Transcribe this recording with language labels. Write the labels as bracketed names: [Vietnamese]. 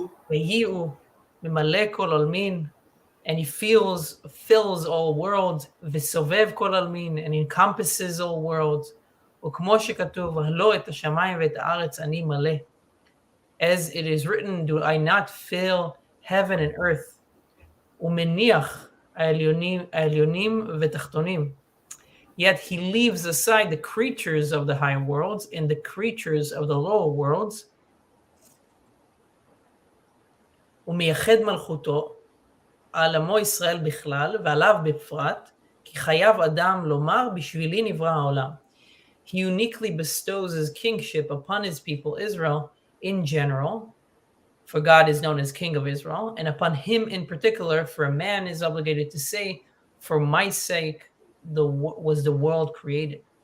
[Hebrew] ויהיו ממלא כל עולמין, [English] and he fills all worlds, [Hebrew] וסובב כל עולמין, [English] and encompasses all worlds. [Hebrew] וכמו שכתוב, הלא את השמיים ואת הארץ אני מלא. [English] As it is written, do I not fill heaven and earth? [Hebrew] ומניח העליונים ותחתונים. [English] Yet he leaves aside the creatures of the high worlds and the creatures of the lower worlds. [Hebrew] ומייחד מלכותו על עמו ישראל בכלל ועליו בפרט, כי חייב אדם לומר בשבילי נברא העולם. [English] He uniquely bestows his kingship upon his people Israel in general, for God is known as King of Israel, and upon him in particular, for a man is obligated to say, for my sake was the world created.